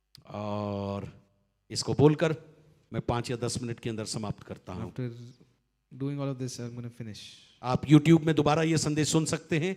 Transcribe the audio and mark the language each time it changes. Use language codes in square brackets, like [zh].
[hi] और इसको बोलकर मैं 5 या 10 मिनट के अंदर समाप्त करता हूं। [en] After doing all of this, I'm going to finish. [hi] आप YouTube में दोबारा ये संदेश सुन सकते हैं,